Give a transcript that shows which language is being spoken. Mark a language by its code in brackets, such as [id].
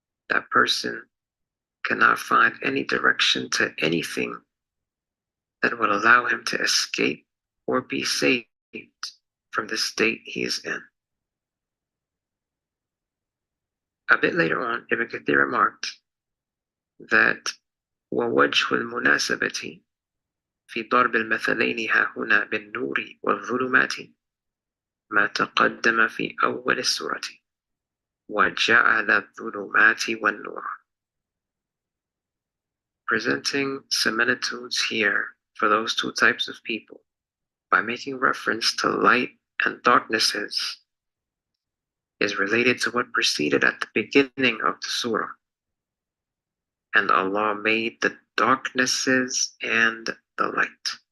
[en] That person cannot find any direction to anything that would allow him to escape or be saved from the state he is in. A bit later on, Ibn Kathir remarked that [ar] ووجه المناسبة في ضرب المثلين ها هنا بالنور والظلمات ما تقدم في أول السورة وجعل الظلمات والنور. [en] Presenting similitudes here for those two types of people by making reference to light and darknesses is related to what preceded at the beginning of the surah. And Allah made the darknesses and the light.